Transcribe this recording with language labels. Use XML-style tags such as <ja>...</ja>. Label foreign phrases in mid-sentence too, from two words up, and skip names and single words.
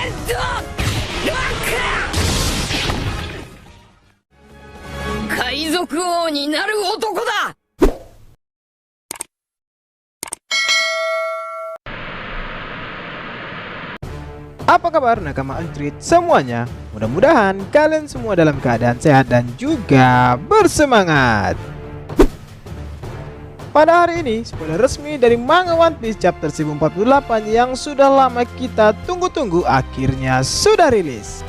<ja>海賊王になる男だ。</ja> <id>Apa kabar nakama Untreat semuanya? Mudah-mudahan kalian semua dalam keadaan sehat dan juga bersemangat. Pada hari ini, spoiler resmi dari manga One Piece chapter 1048 yang sudah lama kita tunggu-tunggu akhirnya sudah rilis.</id>